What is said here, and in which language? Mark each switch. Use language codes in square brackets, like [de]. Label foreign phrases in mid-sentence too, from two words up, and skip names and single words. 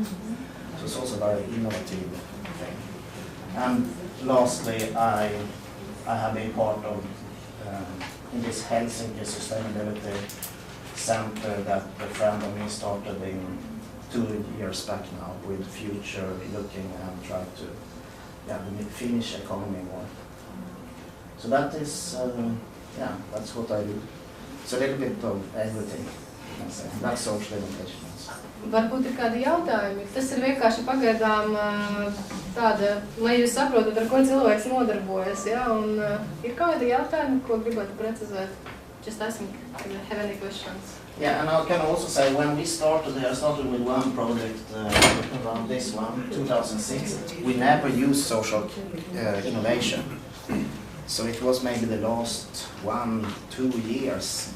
[en] So it's also a very innovative thing. And lastly, I have been part of in this Helsinki Sustainability Center that a friend of me started in 2 years back now, with future looking and try to the Finnish economy more. So that is, that's what I do. It's a little bit of everything. can say. That's social innovation. [lv] Varbūt ir kādi jautājumi. Tas ir vienkārši pagaidām tāda, lai jūs saprotat, ar ko cilvēks nodarbojas, ja? Un ir kādi jautājumi, ko gribētu precizēt? [en] Just asking if you have any questions. Yeah, and I can also say when we started, I started with one project around this one, 2006. We never used social innovation. So it was maybe the last 1-2 years.